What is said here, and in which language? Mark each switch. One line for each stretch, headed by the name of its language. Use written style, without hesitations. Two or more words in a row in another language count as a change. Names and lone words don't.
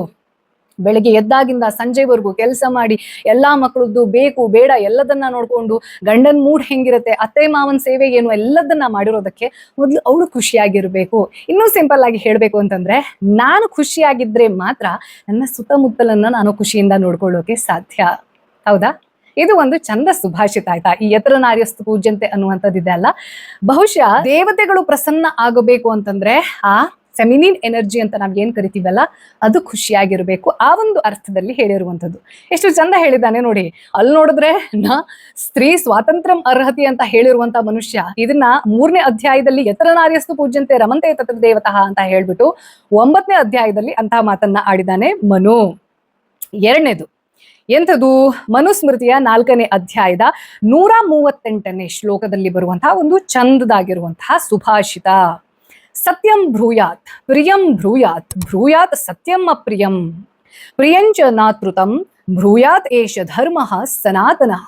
Kannada: ಬೆಳಗ್ಗೆ ಎದ್ದಾಗಿಂದ ಸಂಜೆವರೆಗೂ ಕೆಲಸ ಮಾಡಿ ಎಲ್ಲಾ ಮಕ್ಕಳದ್ದು ಬೇಕು ಬೇಡ ಎಲ್ಲದನ್ನ ನೋಡ್ಕೊಂಡು, ಗಂಡನ್ ಮೂಡ್ ಹೆಂಗಿರುತ್ತೆ, ಅತ್ತೆ ಮಾವನ್ ಸೇವೆ ಏನು ಎಲ್ಲದನ್ನ ಮಾಡಿರೋದಕ್ಕೆ ಮೊದಲು ಅವಳು ಖುಷಿಯಾಗಿರ್ಬೇಕು. ಇನ್ನೂ ಸಿಂಪಲ್ ಆಗಿ ಹೇಳ್ಬೇಕು ಅಂತಂದ್ರೆ, ನಾನು ಖುಷಿಯಾಗಿದ್ರೆ ಮಾತ್ರ ನನ್ನ ಸುತ್ತಮುತ್ತಲನ್ನ ನಾನು ಖುಷಿಯಿಂದ ನೋಡ್ಕೊಳ್ಳೋಕೆ ಸಾಧ್ಯ. ಹೌದಾ? ಇದು ಒಂದು ಚಂದ ಸುಭಾಷಿತ ಆಯ್ತಾ. ಈ
Sanskrit: ಯತ್ರ ನಾರ್ಯಸ್ತು ಪೂಜ್ಯಂತೆ
Kannada: ಅನ್ನುವಂಥದ್ದಿದೆ ಅಲ್ಲ, ಬಹುಶಃ ದೇವತೆಗಳು ಪ್ರಸನ್ನ ಆಗಬೇಕು ಅಂತಂದ್ರೆ ಆ
English: feminine energy
Kannada: ಅಂತ ನಾವ್ ಏನ್ ಕರಿತೀವಲ್ಲ ಅದು ಖುಷಿಯಾಗಿರ್ಬೇಕು. ಆ ಒಂದು ಅರ್ಥದಲ್ಲಿ ಹೇಳಿರುವಂಥದ್ದು. ಎಷ್ಟು ಚಂದ ಹೇಳಿದ್ದಾನೆ ನೋಡಿ. ಅಲ್ಲಿ ನೋಡಿದ್ರೆ
Sanskrit: ಸ್ತ್ರೀ ಸ್ವಾತಂತ್ರ್ಯ ಅರ್ಹತಿ
Kannada: ಅಂತ ಹೇಳಿರುವಂತ ಮನುಷ್ಯ ಇದನ್ನ 3ನೇ ಅಧ್ಯಾಯದಲ್ಲಿ
Sanskrit: ಯತ್ರ ನಾರ್ಯಸ್ತು ಪೂಜ್ಯಂತೆ ರಮಂತೆ ತತ್ರ ದೇವತಃ
Kannada: ಅಂತ ಹೇಳ್ಬಿಟ್ಟು 9ನೇ ಅಧ್ಯಾಯದಲ್ಲಿ ಅಂತಹ ಮಾತನ್ನ ಆಡಿದಾನೆ ಮನು. 2ನೇದು ಎಂಥದು? ಮನುಸ್ಮೃತಿಯ 4ನೇ ಅಧ್ಯಾಯದ 138ನೇ ಶ್ಲೋಕದಲ್ಲಿ ಬರುವಂತಹ ಒಂದು ಚಂದದಾಗಿರುವಂತಹ ಸುಭಾಷಿತ.
Sanskrit: ಸತ್ಯಂ ಬ್ರೂಯಾತ್ ಪ್ರಿಯಂ ಬ್ರೂಯಾತ್ ಬ್ರೂಯಾತ್ ಸತ್ಯಂ ಅಪ್ರಿಯಂ ಪ್ರಿಯಂಚ ನಾತೃತಂ ಬ್ರೂಯಾತ್ ಏಷ ಧರ್ಮ ಸನಾತನಃ.